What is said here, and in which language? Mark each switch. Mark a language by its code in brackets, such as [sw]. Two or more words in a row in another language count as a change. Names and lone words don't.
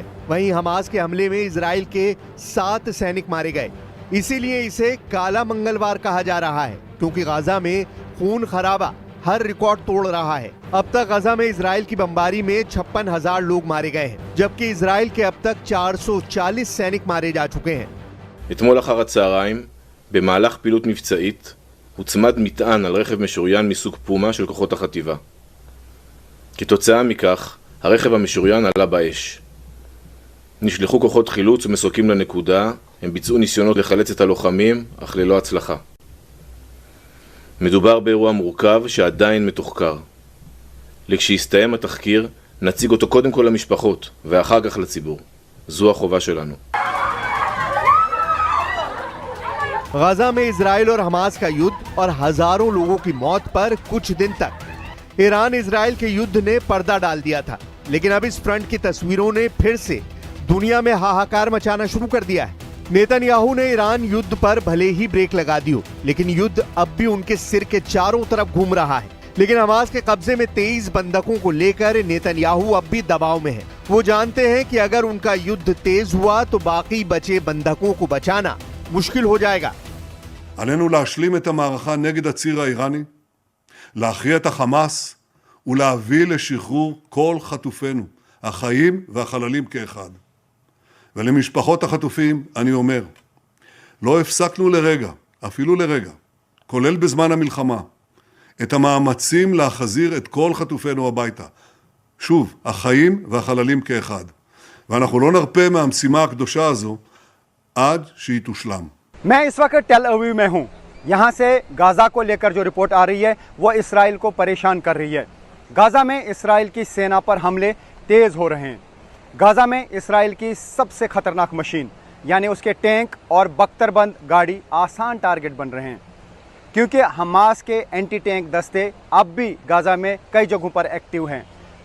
[hi] वहीं हमास के हमले में इजराइल के 7 सैनिक मारे गए। इसीलिए इसे काला मंगलवार कहा जा रहा है, क्योंकि गाजा में खून खराबा हर रिकॉर्ड तोड़ रहा है। अब तक गाजा में इजराइल की बमबारी में 56,000 लोग मारे गए हैं, जबकि इजराइल के अब तक 440 सैनिक मारे जा चुके हैं। [he] אתמול אחר הצהריים, במהלך פעילות מבצעית, הוצמד מטען על רכב משוריין מסוג פומה של כוחות החטיבה. כתוצאה מכך, הרכב המשוריין עלה באש. נשלחו כוחות חילוץ ומסוקים לנקודה, הם ביצעו ניסיונות לחלץ את הלוחמים, אך ללא הצלחה. מדובר באירוע מורכב שעדיין מתוחקר. לכשיסתיים התחקיר, נציג אותו קודם כל למשפחות, ואחר כך לציבור. זו החובה שלנו. [hi] गाजा में इजराइल और हमास का युद्ध और हजारों लोगों की मौत पर कुछ दिन तक ईरान इजराइल के युद्ध ने पर्दा डाल दिया था, लेकिन अब इस फ्रंट की तस्वीरों ने फिर से दुनिया में हाहाकार मचाना शुरू कर दिया है। नेतन्याहू ने ईरान युद्ध पर भले ही ब्रेक लगा दी हो, लेकिन युद्ध अब भी उनके सिर के चारों तरफ घूम रहा है। लेकिन हमास के कब्जे में 23 बंधकों को लेकर नेतन्याहू अब भी दबाव में है। वो जानते हैं कि अगर उनका युद्ध तेज हुआ तो बाकी बचे बंधकों को बचाना मुश्किल हो जाएगा। [he] עלינו להשלים את המערכה נגד הציר האיראני, להכריע את החמאס ולהביא לשחרור כל חטופינו, החיים והחללים כאחד. ולמשפחות החטופים אני אומר, לא הפסקנו לרגע, אפילו לרגע, כולל בזמן המלחמה, את המאמצים להחזיר את כל חטופינו הביתה. שוב, החיים והחללים כאחד. ואנחנו לא נרפה מהמשימה הקדושה הזו עד שהיא תושלם. [hi] मैं इस वक्त टेल अवीव में हूँ। यहाँ से गाज़ा को लेकर जो रिपोर्ट आ रही है वो इसराइल को परेशान कर रही है। गाज़ा में इसराइल की सेना पर हमले तेज़ हो रहे हैं। गाज़ा में इसराइल की सबसे ख़तरनाक मशीन यानी उसके टैंक और बख्तरबंद गाड़ी आसान टारगेट बन रहे हैं, क्योंकि हमास के [en] anti tank [hi] दस्ते अब भी गाज़ा में कई जगहों पर एक्टिव हैं।